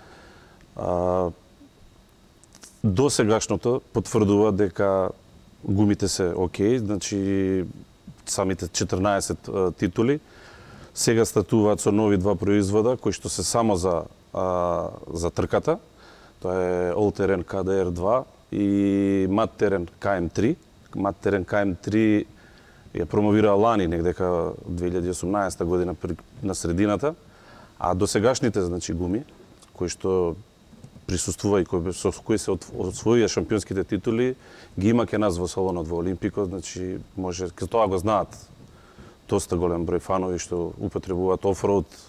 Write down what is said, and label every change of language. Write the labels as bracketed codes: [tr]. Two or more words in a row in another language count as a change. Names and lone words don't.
[mk] До сегашното потврдува дека гумите се окей, значи самите 14 титули. Сега стартуваат со нови два производа кои што се само за трката. Тоа е All Terrain KDR2 и Mad Terrain KM3. Mad Terrain KM3 ја промовира лани, негдека 2018 година на средината, а досегашните, значи, гуми кои што присуствува и со кои се освоија шампионските титули, ги има ке нас во салонот во Олимпико, значи може, тоа го знаат доста голем број фанови што употребуваат офроуд, авантури.